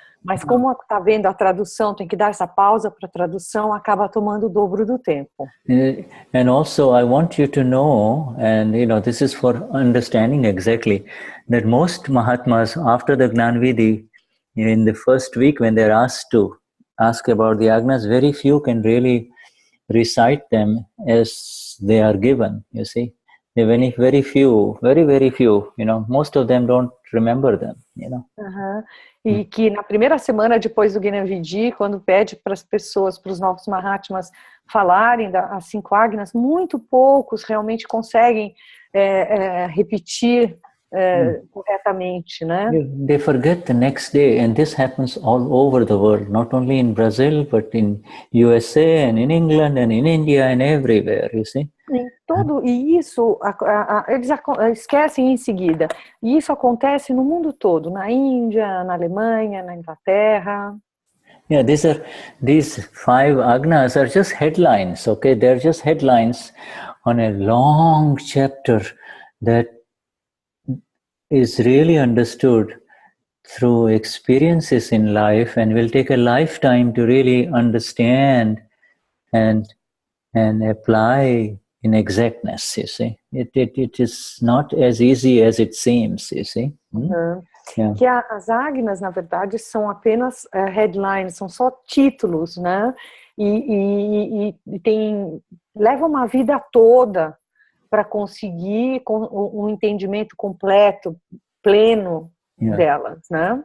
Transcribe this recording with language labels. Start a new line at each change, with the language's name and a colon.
Portuguese: Mas como está vendo a tradução, tem que dar essa pausa para a tradução, acaba tomando o dobro do tempo.
English: And also I want you to know, and this is for understanding exactly, that most Mahatmas after the Gnan Vidhi, in the first week when they're asked to ask about the Agnas, very few can really recite them as they are given, you see. Very few, very few, most of them don't remember them,
Portuguese: E que na primeira semana depois do Gnani Vidhi, quando pede para as pessoas, para os novos Mahatmas falarem das 5 Agnas, muito poucos realmente conseguem repetir corretamente, né?
English: They forget the next day, and this happens all over the world, not only in Brazil, but in USA and in England and in India and everywhere, you see.
Portuguese: E isso eles esquecem em seguida. E isso acontece no mundo todo, na Índia, na Alemanha, na Inglaterra.
English: Yeah, these 5 Agnas are just headlines, okay? They're just headlines on a long chapter that is really understood through experiences in life and will take a lifetime to really understand and apply in exactness, you see. It is not as easy as it seems, you see. Yeah.
Portuguese: Que as Agnas, na verdade, são apenas headlines, são só títulos, né? E leva uma vida toda para conseguir um entendimento completo, pleno delas, né?